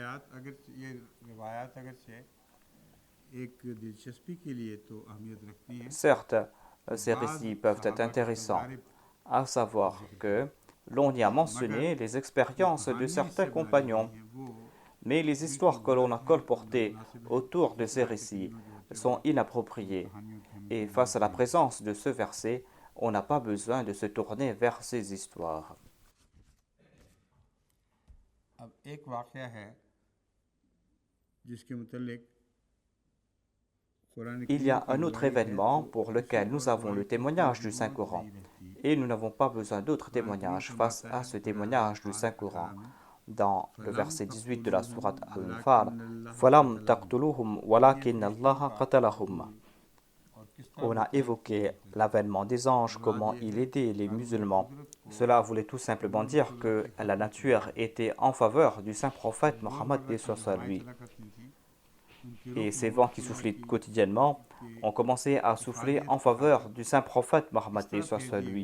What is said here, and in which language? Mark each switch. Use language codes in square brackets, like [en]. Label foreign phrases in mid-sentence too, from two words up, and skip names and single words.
[fr] Certes, ces récits peuvent être intéressants, à savoir que l'on y a mentionné les expériences de certains compagnons. Mais les histoires que l'on a colportées autour de ces récits sont inappropriées. Et face à la présence de ce verset, on n'a pas besoin de se tourner vers ces histoires. [ur] اب ایک واقعہ ہے جس کے متعلق قرآن [fr] Il y [ur] करीम [fr] a [ur] की [fr] un autre [ur] گواہی ہے [fr] événement [ur] तो [fr] pour lequel nous avons le témoignage du Saint-Coran et nous n'avons pas besoin d'autres témoignages face à ce témoignage du Saint-Coran. Dans le verset 18 de la sourate Al-Anfal, [ar] فَلَمْ تَقْتُلُوهُمْ وَلَكِنَّ اللَّهَ قَتَلَهُمْ. [fr] On a évoqué l'avènement des anges, comment il aidait les musulmans. Cela voulait tout simplement dire que la nature était en faveur du saint prophète Mohammed paix soit sur lui. Et ces vents qui soufflaient quotidiennement ont commencé à souffler en faveur du saint prophète Mohammed paix soit sur lui.